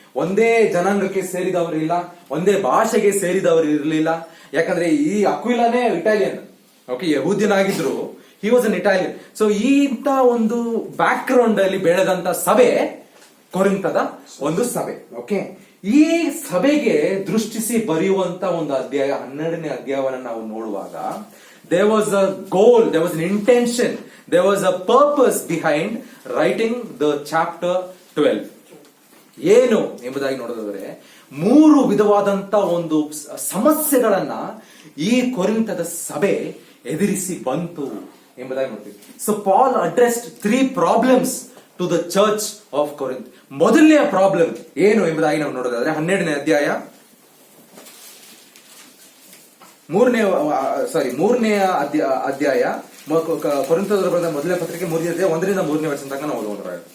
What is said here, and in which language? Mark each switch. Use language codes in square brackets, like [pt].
[kn] ಒಂದೇ ಜನಾಂಗಕ್ಕೆ ಸೇರಿದವರು ಇಲ್ಲ, ಒಂದೇ ಭಾಷೆಗೆ ಸೇರಿದವರು ಇರಲಿಲ್ಲ. ಯಾಕಂದ್ರೆ ಈ ಅಕ್ವಿಲಾನೇ Italian, okay, ಯಹೂದ್ಯನಾಗಿದ್ರು, [en] He was an Italian. [kn] So ಇಂತ ಒಂದು ಬ್ಯಾಕ್ ಗ್ರೌಂಡ್ ಅಲ್ಲಿ ಬೆಳೆದಂತ ಸಭೆ ಕೊರಿಂಥದ ಒಂದು ಸಭೆ. ಓಕೆ, ಈ ಸಭೆಗೆ ದೃಷ್ಟಿಸಿ ಬರೆಯುವಂತ ಒಂದು ಅಧ್ಯಾಯ 12ನೇ ಅಧ್ಯಾಯವನ್ನು ನಾವು ನೋಡುವಾಗ, [en] there was a goal, there was an intention, there was a purpose behind writing the chapter 12. [kn] ಏನು ಎಂಬುದಾಗಿ ನೋಡಿದ್ರೆ, 3 ವಿಧವಾದಂತ ಒಂದು ಸಮಸ್ಯೆಗಳನ್ನ ಈ ಕೊರಿಂಥದ ಸಭೆ ಎದುರಿಸಿ ಬಂತು ಎಂಬುದಾಗಿ ನೋಡ್ತೀವಿ. [en] So Paul addressed 3 problems to the church of Corinth. [kn] ಮೊದಲನೆಯ ಪ್ರಾಬ್ಲಮ್ ಏನು ಎಂಬುದಾಗಿ ನಾವು ನೋಡೋದಾದ್ರೆ 12ನೇ ಅಧ್ಯಾಯ 3ನೇ ಅಧ್ಯಾಯ ಕೊರಿಂಥದವರ ಬರೆದ ಮೊದಲನೇ ಪತ್ರಿಕೆ 3ನೇ ಅಧ್ಯಾಯ 1ರಿಂದ 3ನೇ ವಚನ ತನಕ ನಾವು ಓದೋಣ.